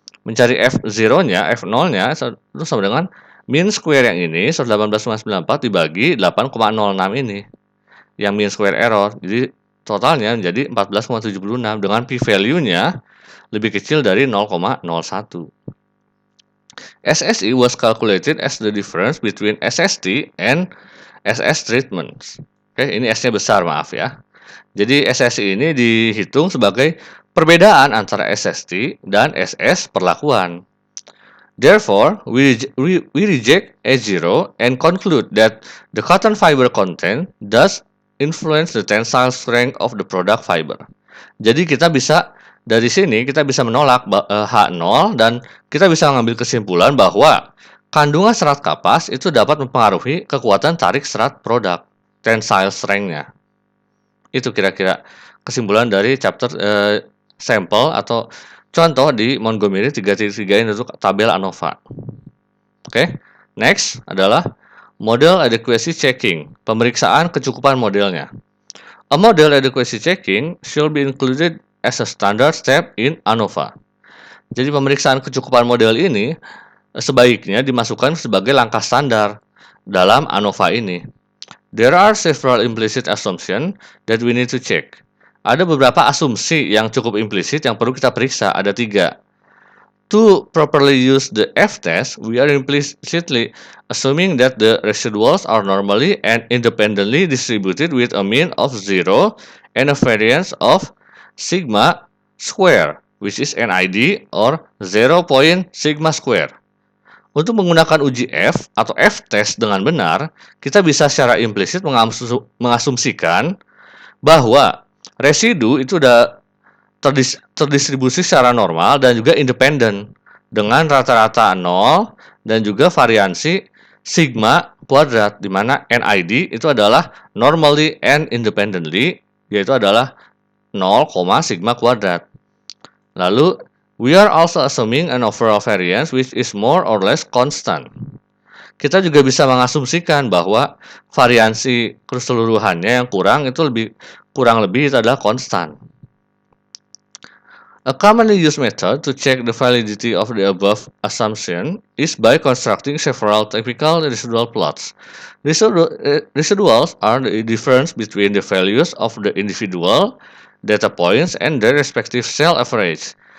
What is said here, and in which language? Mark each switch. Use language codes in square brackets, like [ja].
[id] Mencari F0-nya, F0-nya itu sama dengan mean square yang ini 118,94 dibagi 8,06 ini. Yang mean square error. Jadi totalnya menjadi 14,76 dengan p-value-nya lebih kecil dari 0,01. [en] SSE was calculated as the difference between SST and SS treatments. [id] Oke, ini S-nya besar, maaf ya. Jadi SSI ini dihitung sebagai perbedaan antara SST dan SS perlakuan. [en] Therefore, we reject A0 and conclude that the cotton fiber content does influence the tensile strength of the product fiber. [id] Jadi dari sini kita bisa menolak H0 dan kita bisa mengambil kesimpulan bahwa kandungan serat kapas itu dapat mempengaruhi kekuatan tarik serat produk, tensile strength-nya. Itu kira-kira kesimpulan dari chapter sampel atau contoh di Montgomery 3.3 ini untuk tabel ANOVA. Oke, next adalah model adequacy checking, pemeriksaan kecukupan modelnya. [en] A model adequacy checking should be included as a standard step in ANOVA. [id] Jadi pemeriksaan kecukupan model ini sebaiknya dimasukkan sebagai langkah standar dalam ANOVA ini. [en] There are several implicit assumptions that we need to check. [id] Ada beberapa asumsi yang cukup implisit yang perlu kita periksa. Ada 3. [en] To properly use the F-test, we are implicitly assuming that the residuals are normally and independently distributed with a mean of 0 and a variance of sigma square, which is NID or 0 sigma square. [id] Untuk menggunakan uji F atau F-test dengan benar, kita bisa secara implisit mengasumsikan bahwa residu itu sudah terdistribusi secara normal dan juga independen dengan rata-rata 0 dan juga variansi sigma kuadrat, di mana NID itu adalah [en] normally and independently, [id] yaitu adalah 0, sigma kuadrat. [en] Lalu we are also assuming an overall variance which is more or less constant. [id] Kita juga bisa mengasumsikan bahwa variansi keseluruhannya yang kurang lebih itu adalah konstan. [en] A commonly used method to check the validity of the above assumption is by constructing several typical residual plots. Residuals are the difference between the values of the individual data points and their respective cell average.